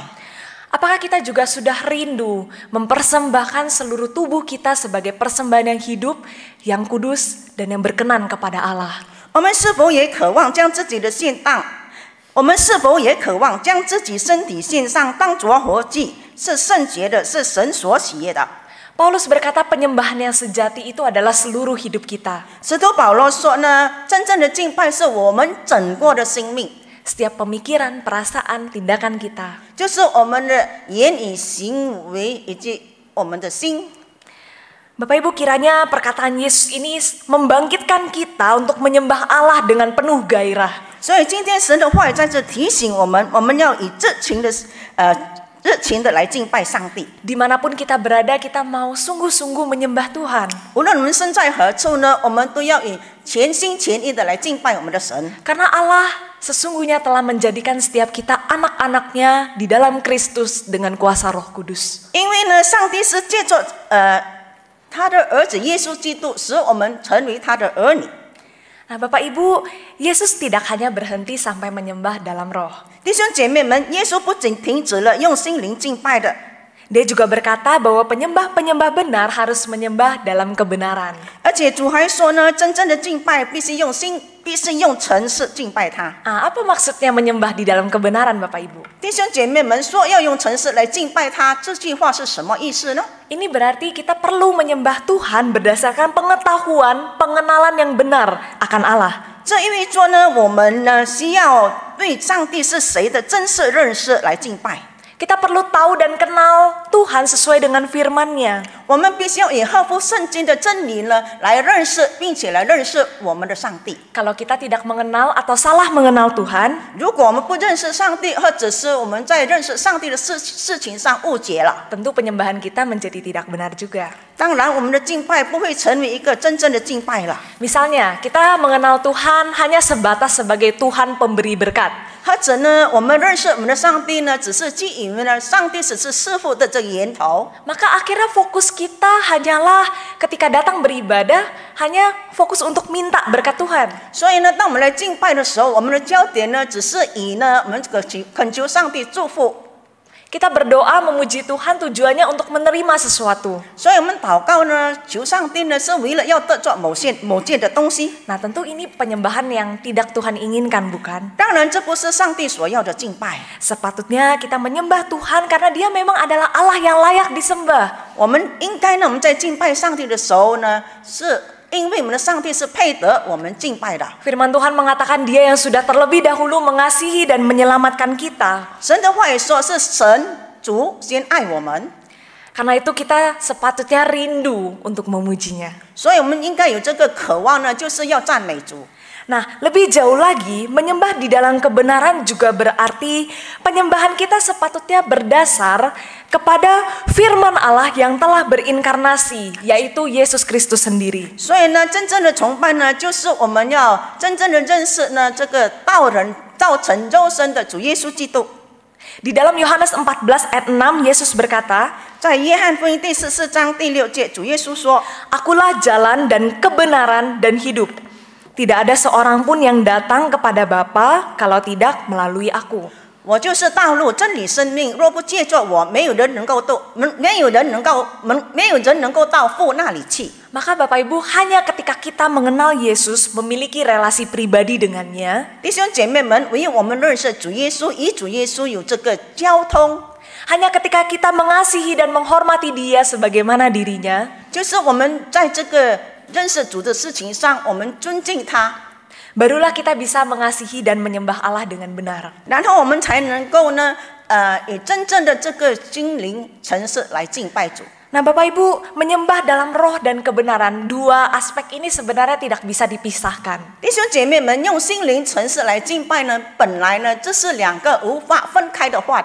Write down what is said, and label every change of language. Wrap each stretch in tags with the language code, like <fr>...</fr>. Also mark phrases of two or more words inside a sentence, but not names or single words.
<id>apakah kita juga sudah rindu mempersembahkan seluruh tubuh kita sebagai persembahan yang hidup, yang kudus, dan yang berkenan kepada Allah?</id> <zh>我们是否也渴望将自己的献上？我们是否也渴望将自己身体献上，当作活祭，是圣洁的，是神所喜悦的？</zh> <id>Paulus berkata penyembahan yang sejati itu adalah seluruh hidup kita.</id> <zh>使徒保罗说呢，真正的敬拜是我们整个的生命，</zh> <id>Setiap pemikiran, perasaan, tindakan kita.</id> <zh>就是我们的言语、行为以及我们的心。</zh> <id>Bapak Ibu, kiranya perkataan Yesus ini membangkitkan kita untuk menyembah Allah dengan penuh gairah.</id> <zh>所以今天神的话语在这提醒我们，我们要以热情的来敬拜上帝。</zh> <id>Dimanapun kita berada, kita mau sungguh-sungguh menyembah Tuhan.</id> <zh>无论我们身在何处呢，我们都要以全心全意的来敬拜我们的神。</zh> <id>Karena Allah sesungguhnya telah menjadikan setiap kita anak-anaknya di dalam Kristus dengan kuasa Roh Kudus.</id> <zh>因为呢，上帝是借着他的儿子耶稣基督，使我们成为他的儿女。</zh> <id>Nah Bapak Ibu, Yesus tidak hanya berhenti sampai menyembah dalam roh.</id> <zh>弟兄姐妹们，耶稣不仅停止了用心灵敬拜的，</zh> <id>Dia juga berkata bahwa penyembah-penyembah benar harus menyembah dalam kebenaran.</id> <zh>而且主还说呢，真正的敬拜必须用心，必须用诚实敬拜他。</zh> <id>Apa maksudnya menyembah di dalam kebenaran Bapak Ibu?</id> <zh>弟兄姐妹们说要用诚实来敬拜他，这句话是什么意思呢？</zh> <id>Ini berarti kita perlu menyembah Tuhan berdasarkan pengetahuan, pengenalan yang benar akan Allah.</id> <zh>这意味着呢，我们呢需要对上帝是谁的真实认识来敬拜。</zh> <id>Kita perlu tahu dan kenal Tuhan sesuai dengan firman-Nya.</id> <zh>我们必须要以合乎圣经的真理呢来认识，并且来认识我们的上帝。</zh> <id>Kalau kita tidak mengenal atau salah mengenal Tuhan,</id> <zh>如果我们不认识上帝，或者是我们在认识上帝的事情上误解了，</zh> <id>tentu penyembahan kita menjadi tidak benar juga.</id> <zh>当然我们的敬拜不会成为一个真正的敬拜了。</zh> <id>Misalnya, kita mengenal Tuhan hanya sebatas sebagai Tuhan pemberi berkat.</id> <zh>或者呢，我们认识我们的上帝呢，只是基于呢，上帝只是师傅的这个源头。</zh> <id>Maka akhirnya fokus kita hanyalah ketika datang beribadah, hanya fokus untuk minta berkat Tuhan.</id> <zh>所以呢，当我们来敬拜的时候，我们的焦点呢，只是以呢，我们这个恳求上帝祝福。</zh> <id>Kita berdoa memuji Tuhan tujuannya untuk menerima sesuatu.</id> <zh>所以我们祷告呢，求上帝呢，是为了要得着某件的东西。</zh> <id>Nah, tentu ini penyembahan yang tidak Tuhan inginkan, bukan?</id> <zh>当然，这不是上帝所要的敬拜。</zh> <id>Sepatutnya kita menyembah Tuhan karena Dia memang adalah Allah yang layak disembah.</id> <zh>我们应该呢，我们在敬拜上帝的时候呢，是因为我们的上帝是配得我们敬拜的。</zh> <id>Firman Tuhan mengatakan Dia yang sudah terlebih dahulu mengasihi dan menyelamatkan kita.</id> <zh>神的话语说是神主先爱我们，</zh> <id>Karena itu kita sepatutnya rindu untuk memujinya.</id> <zh>所以我们应该有这个渴望呢，就是要赞美主。</zh> <id>Nah, lebih jauh lagi, menyembah di dalam kebenaran juga berarti penyembahan kita sepatutnya berdasar kepada firman Allah yang telah berinkarnasi, yaitu Yesus Kristus sendiri.</id> <zh>所以呢，真正的崇拜呢，就是我们要真正的认识呢，这个道成肉身的主耶稣基督。</zh> <id>Di dalam Yohanes 14 ayat 6, Yesus berkata,</id> <zh>在约翰福音第14章第6节，主耶稣说：</zh> <id>Akulah jalan dan kebenaran dan hidup. Tidak ada seorang pun yang datang kepada Bapa kalau tidak melalui aku.</id> <zh>我就是道路、真理、生命。若不借着我，没有人能够到父那里去。</zh> <id>Maka Bapak Ibu, hanya ketika kita mengenal Yesus, memiliki relasi pribadi dengannya,</id> <zh>弟兄姐妹们，唯有我们认识主耶稣，与主耶稣有这个交通，</zh> <id>hanya ketika kita mengasihi dan menghormati Dia sebagaimana dirinya,</id> <zh>就是我们在这个认识主的事情上，我们尊敬他，</zh> <id>barulah kita bisa mengasihi dan menyembah Allah dengan benar.</id> <zh>然后我们才能够呢，以真正的这个心灵诚实来敬拜主。</zh> <id>Nah Bapak Ibu, menyembah dalam roh dan kebenaran, dua aspek ini sebenarnya tidak bisa dipisahkan.</id> <zh>弟兄姐妹们，用心灵诚实来敬拜呢，本来呢，这是两个无法分开的话题。</zh>